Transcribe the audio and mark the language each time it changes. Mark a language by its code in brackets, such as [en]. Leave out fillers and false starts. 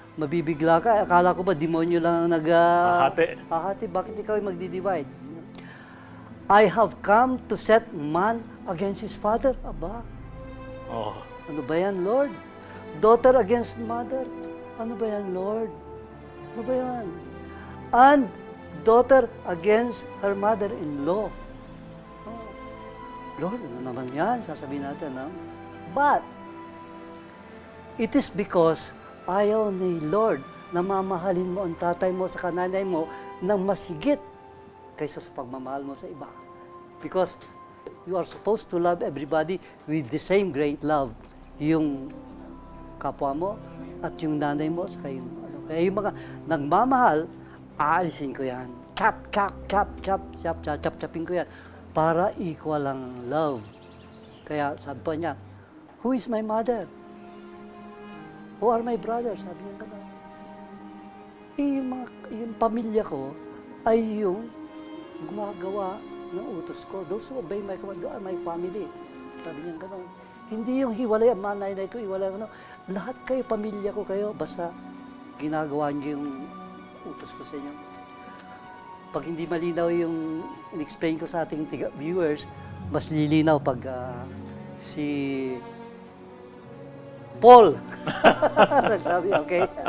[tl] Mabibigla ka, akala ko ba demonyo lang ang hahati, bakit ikaw ay magdi-divide? [en] I have come to set man against his father. [tl] Aba, ano ba yan, Lord? [en] Daughter against mother. [tl] Ano ba yan, Lord? Ano ba yan? [en] And daughter against her mother-in-law. [tl] Lord, ano naman yan? Sasabihin natin, no? [en] But, it is because [tl] ayaw ni Lord na mamahalin mo ang tatay mo sa kananay mo ng mas higit kaysa sa pagmamahal mo sa iba. [en] Because you are supposed to love everybody with the same great love. [tl] Yung kapwa mo at yung nanay mo sa yung ano. Kaya yung mga nagmamahal, aalisin ko yan. Chap-chapin ko yan. Para equal ang love. Kaya sabi pa niya, [en] who is my mother? Who are my brothers? [tl] Sabi niya gano'n. Yung pamilya ko ay yung gumagawa ng utos ko. [en] Those who obey my command are my family. [tl] Sabi niya gano'n. Hindi yung hiwalay ang manay ko, hiwalay ano. Lahat kayo, pamilya ko kayo, basta ginagawa niyo yung utos ko sa inyo. Pag hindi malinaw yung in-explain ko sa ating viewers, mas lilinaw pag si Paul nagsabi, okay?